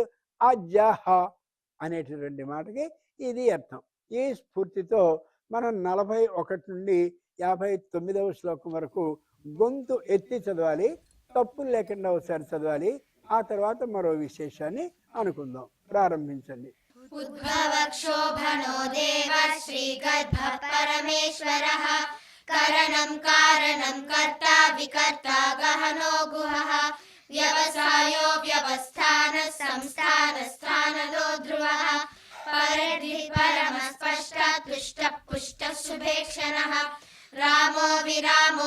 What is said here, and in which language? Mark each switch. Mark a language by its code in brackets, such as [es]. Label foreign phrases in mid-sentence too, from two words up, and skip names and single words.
[te] అజహ అనేటటువంటి మాటకి ఇది అర్థం. ఈ స్ఫూర్తితో మనం 41 నుండి 59వ శ్లోకం వరకు గొంతు ఎత్తి చదవాలి, తప్పులు లేకుండా ఒకసారి చదవాలి. ఆ తర్వాత మరో విశేషాన్ని అనుకుందాం. ప్రారంభించండి. [sa] उद्भवक्षोभनो देव श्रीगर्भः परमेश्वरः करणं कारणं कर्ता विकर्ता गहनो गुहः व्यवसायो व्यवस्थानः संस्थानस्थानदो ध्रुवः परिधिः परमस्पष्टः तुष्टः पुष्टः शुभेक्षणः रामो विरामो